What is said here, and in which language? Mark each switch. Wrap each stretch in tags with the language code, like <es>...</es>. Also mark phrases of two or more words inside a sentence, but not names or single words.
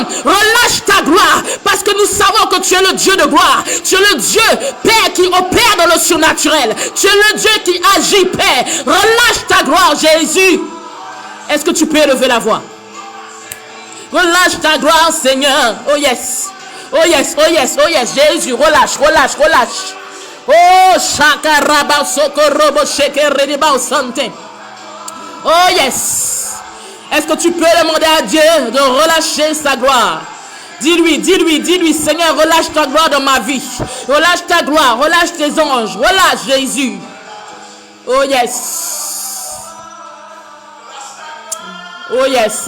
<fr>Relâche ta gloire parce que nous savons que tu es le Dieu de gloire. Tu es le Dieu, Père, qui opère dans le surnaturel. Tu es le Dieu qui agit, Père. Relâche ta gloire, Jésus. Est-ce que tu peux élever la voix? Relâche ta gloire, Seigneur.</fr> <en>Oh yes. Oh yes, oh yes, oh yes.</en> <fr>Jésus, relâche, relâche, relâche. Oh, shakaraba sokorobo shekereba sante.</fr> <en>Oh yes.</en> <fr>Est-ce que tu peux demander à Dieu de relâcher sa gloire? Dis-lui, Seigneur, relâche ta gloire dans ma vie. Relâche ta gloire, relâche tes anges, relâche Jésus.</fr> <en>Oh yes. Oh yes.</en>